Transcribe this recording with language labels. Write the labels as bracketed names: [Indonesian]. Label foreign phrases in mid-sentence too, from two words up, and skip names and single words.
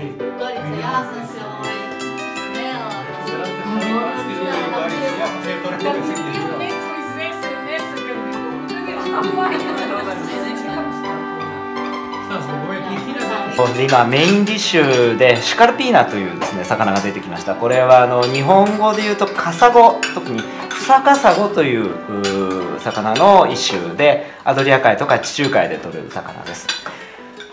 [Serbian] Dorica, ja sam se smela. Neko iz SNS-a kad bi [Japanese] 今メインディッシュでシカルピーナというですね魚が出てきました。これは日本語で言うとカサゴ、特にフサカサゴという魚の一種で、アドリア海とか地中海で取れる魚です。